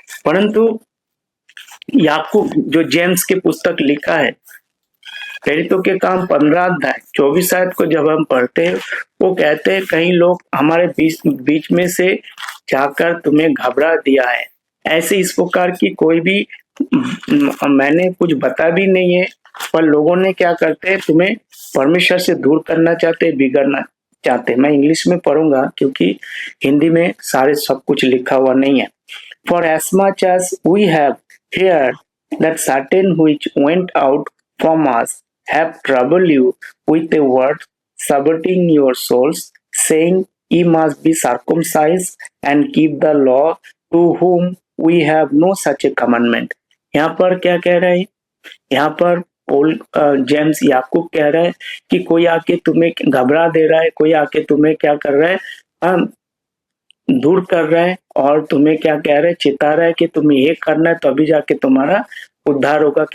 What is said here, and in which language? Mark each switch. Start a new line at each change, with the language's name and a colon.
Hindi: परंतु याकूब जो जेम्स की पुस्तक लिखा है, प्रेरितों के काम 15 अध्याय 24 आयत को जब हम पढ़ते हैं, वो कहते हैं कई लोग हमारे बीच में से जाकर तुम्हें घबरा दिया है। ऐसे इस प्रकार की कोई भी मैंने कुछ बता भी नहीं है, पर लोगों ने क्या करते हैं, तुम्हें परमेश्वर से दूर करना चाहते, बिगड़ना चाहते। मैं इंग्लिश में पढ़ूंगा क्योंकि हिंदी में सारे सब कुछ लिखा हुआ नहीं है।
English: For as much as we have heard that certain which went out from us have troubled you with a word, subverting your souls, saying, Ye must be circumcised and keep the law, to whom we have no such a commandment.
Hindi: यहाँ पर क्या कह रहे हैं? यहाँ पर Paul James याकूब कह रहे हैं कि कोई आके तुम्हें घबरा दे रहा है, कोई आके तुम्हें क्या कर रहा है, दूर कर रहा है, और तुम्हें क्या कह रहे हैं, चिता रहा है कि तुम्हें ये करना है तभी जाके तुम्हारा उद्धार होगा।